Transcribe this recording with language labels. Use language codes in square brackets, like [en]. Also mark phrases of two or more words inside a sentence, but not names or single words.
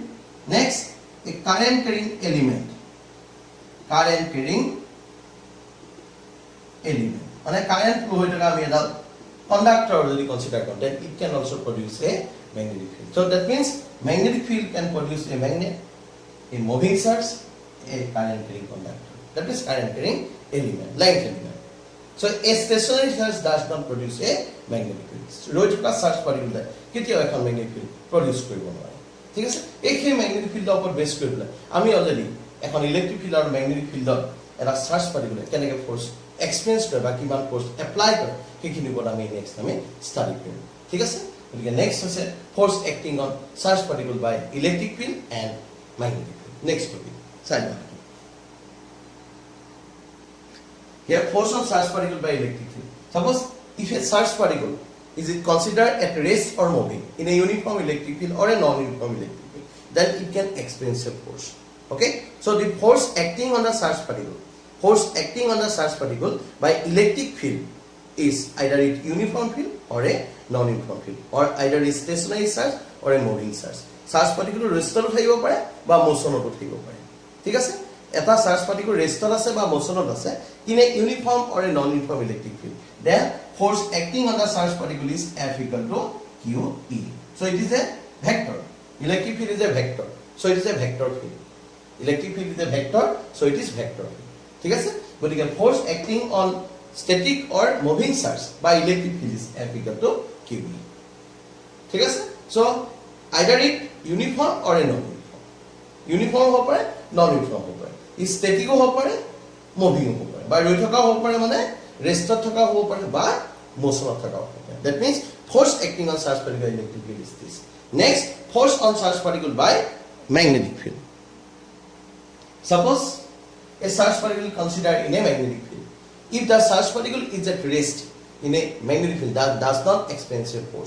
[en] Next, a current carrying element. On a current flow conductor যদি consider then it can also produce a magnetic field. So that means magnetic field can produce a magnet, a moving source, a current carrying conductor. That is current carrying element, length element. So a stationary source does not produce a magnetic field. [as] ৰৈ থকা [en] charge particular [as] কেতিয়াও এখন [en] magnetic field produce [as] কৰিব নোৱাৰে। ঠিক আছে, এইখিনি [en] magnetic field [as] ওপৰত বেছ কৰি পেলাই আমি অলৰেডি এখন [en] electric field [as] আৰু [en] magnetic field [as] এটা [en] charge particular [as] কেনেকৈ [en] force experience [as] কৰে বা কিমান [en] force apply [as] কৰে সেইখিনি ওপৰত আমি নেক্সট আমি ষ্টাডি কৰিম। ঠিক আছে, গতিকে নেক্সট হৈছে [en] force acting on charge particle by electric field and magnetic field. next topic side one. Here force on charge particle by electric field. Suppose if a charged particle is it considered at rest or moving in a uniform electric field or a non-uniform electric field, then it can experience a force. Okay, so the force acting on the charged particle by electric field is either a uniform field or a non-uniform field, or either a stationary charge or a moving charge. Charge particle [as] রেস্টত থাকিব পাৰে বা মোশনত থাকিব পাৰে। ঠিক আছে, এটা চাৰ্জ পাৰ্টিকুল ৰেষ্টত আছে বা মোশনত আছে [en] in a uniform or a non-uniform electric field, then force acting on the charge particle is F equal to QE. So it is a vector. Electric field is a vector, so it is a vector field. Electric field is a vector, so it is vector field. [as] ঠিক আছে, গতিকে [en] force acting on static or moving charge by electric field is F equal to QE. [as] ঠিক আছে, [en] so either it uniform or a non-uniform. [as] Uniform হ'ব পাৰে, non-uniform হ'ব পাৰে, static হ'ব পাৰে, moving হ'ব পাৰে, বা ৰৈ থকা হ'ব পাৰে, মানে ৰেষ্টত থকা হ'ব পাৰে বা মোশনত থকা হ'ব পাৰে। [en] That means force acting on charged particle electric field is this. Next, force on charged particle by magnetic field. Suppose a charged particle considered in a magnetic field. If the charged particle is at rest in a magnetic field, that does not experience a force.